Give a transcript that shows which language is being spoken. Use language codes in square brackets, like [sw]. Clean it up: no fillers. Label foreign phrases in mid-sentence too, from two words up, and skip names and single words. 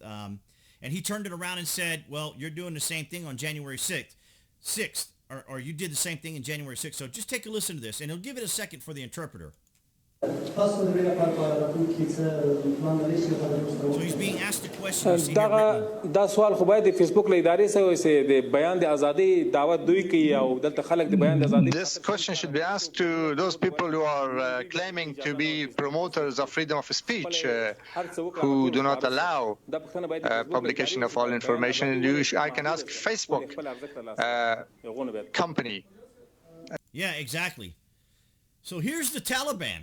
[en] And he turned it around and said, well, you're doing the same thing on January 6th, or you did the same thing in January 6th. So just take a listen to this, and he'll give it a second for the interpreter. So he's being asked a question. [ps] دا سوال خو باید د فیسبوک له ادارې سره وي د بیان د ازادۍ دعوت دوی کوي او دلته خلک د بیان د ازادۍ. [en] This question should be asked to those people who are claiming to be promoters of freedom of speech, who do not allow publication of all information. I can ask Facebook company. Yeah, exactly. So here's the Taliban.